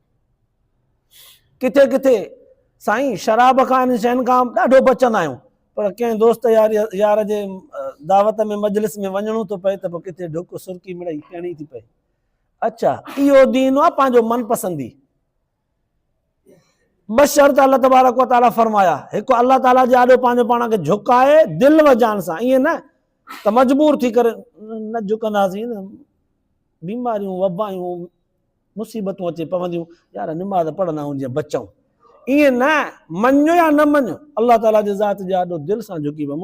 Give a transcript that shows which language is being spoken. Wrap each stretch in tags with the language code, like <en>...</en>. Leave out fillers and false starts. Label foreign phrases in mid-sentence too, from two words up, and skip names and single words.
<sd>किथे किथे साईं शराब खां, इन शयुनि खां ॾाढो बचंदा आहियूं, पर कंहिं दोस्त यार जे दावत में मजलिस में वञणो थो पए त पोइ किथे ढुक सुरकी मिड़ई पियणी थी पए। अच्छा, इहो दीन आहे पंहिंजो मनपसंदी। 2 शर्त</sd> <ar>الله تبارك وتعالى</ar> <sd>फरमाया। हिकु, अल्लाह ताला जे आॾो पंहिंजो पाण खे झुकाए दिलि व जान सां, ईअं न त मजबूर थी करे न झुकंदासीं न, बीमारियूं वबायूं मुसीबतूं अचे पवंदियूं, यार निमाज़ पढ़ंदा आहियूं जीअं बचूं। ईअं न, मञो या न मञो, अल्लाह ताला जे ज़ात जे आॾो दिलि सां झुकी पए।</sd>